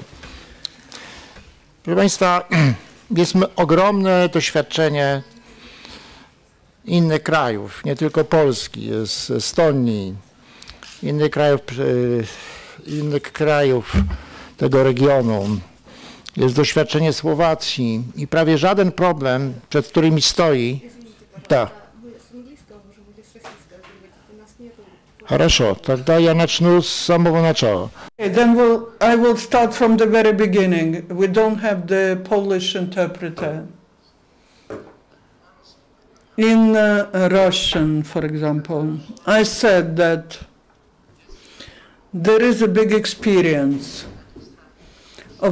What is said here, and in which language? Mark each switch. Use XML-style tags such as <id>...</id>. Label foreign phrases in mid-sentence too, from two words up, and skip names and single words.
<pl>Proszę Państwa, jest ogromne doświadczenie innych krajów, nie tylko Polski, jest z Estonii, innych krajów tego regionu. Jest doświadczenie Słowacji i prawie żaden problem, przed którymi stoi. Tak.</pl> <ru>Хорошо, тогда я начну с самого начала.</ru> <en>Then I will start from the very beginning. We don't have the Polish interpreter. In Russian, for example, I said that there is a big experience of</en>